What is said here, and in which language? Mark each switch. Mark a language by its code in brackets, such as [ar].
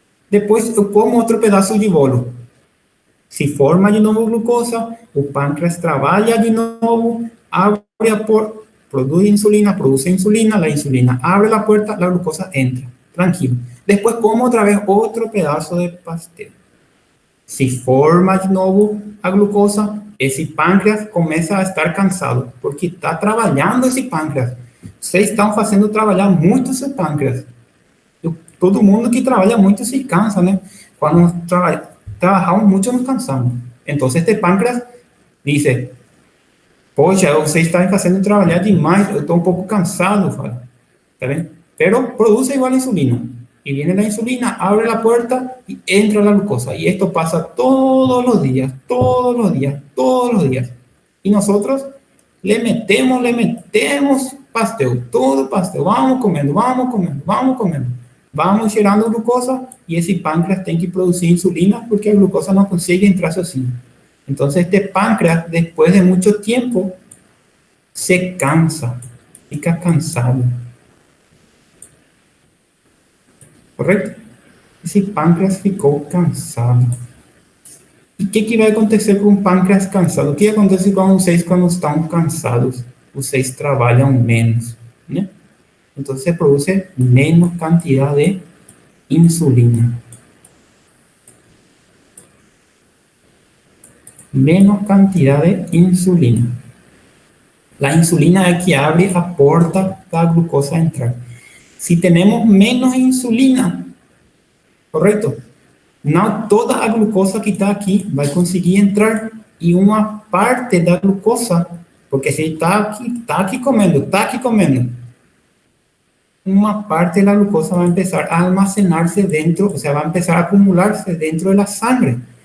[es] Después [pt] eu [es] como otro pedazo de bolo. Se forma de nuevo glucosa, o páncreas trabaja de nuevo, abre la puerta, produce insulina, la insulina abre la puerta, la glucosa entra, tranquilo. Después como otra vez otro pedazo de pastel. Se forma de nuevo a glucosa, ese páncreas comienza a estar cansado, porque está trabajando ese páncreas. [pt] Vocês estão fazendo trabalhar muito esse pâncreas. Todo mundo que trabalha muito se cansa, né? Quando trabajamos muito, nos cansamos. Então, este pâncreas diz: poxa, vocês estão fazendo trabalhar demais, eu estou um pouco cansado, fala. [es] ¿Está bien? Pero produce igual insulina. Y viene la insulina, abre la puerta y entra la glucosa. Y esto pasa todos los días, todos los días, todos los días. Y nosotros le metemos pastel, todo pastel. Vamos comiendo, vamos comiendo, vamos comiendo. Vamos gerando glucosa y ese páncreas tiene que producir insulina porque la glucosa no consigue entrar sozinha. Entonces este páncreas, después de mucho tiempo, se cansa, [pt] fica cansado. [es] ¿Correcto? [pt] Esse pâncreas ficou cansado. E o que vai acontecer com o pâncreas cansado? O que acontece com vocês quando estão cansados? Vocês trabalham menos, né? Então, se produz menos quantidade de insulina. Menos quantidade de insulina. A insulina é que abre a porta da glucosa a entrar. [es] Si tenemos menos insulina, correcto, no toda la glucosa que está aquí va a conseguir entrar y una parte de la glucosa Porque si está aquí comiendo, una parte de la glucosa va a empezar a almacenarse dentro, o sea, va a empezar a acumularse dentro de la sangre.